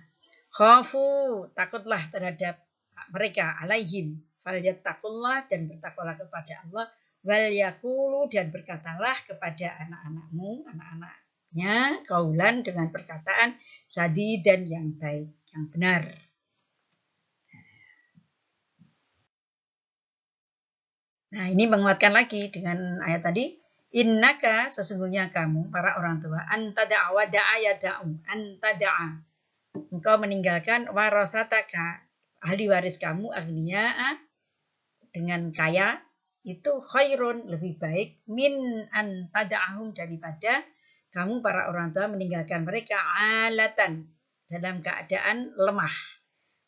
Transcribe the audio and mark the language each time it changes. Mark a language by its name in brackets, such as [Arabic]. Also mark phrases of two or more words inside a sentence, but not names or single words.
[Indonesian] Khafu, takutlah terhadap mereka, [Arabic] عليهم فليتقوا الله, [Indonesian] dan bertakwalah kepada Allah, [Arabic] وليقولوا, [Indonesian] dan berkatalah kepada anak-anakmu, anak-anaknya, kaulan, dengan perkataan sadidan, yang baik, yang benar. Nah, ini menguatkan lagi dengan ayat tadi. Innaka, sesungguhnya kamu, para orang tua, [Arabic] أن تدع ودع يدع أن تدع. [Indonesian] Engkau meninggalkan warasataka, ahli waris kamu, agniya'a, dengan kaya, itu khairun, lebih baik, [Arabic] من أن تدعهم, [Indonesian] daripada kamu, para orang tua, meninggalkan mereka alatan, dalam keadaan lemah.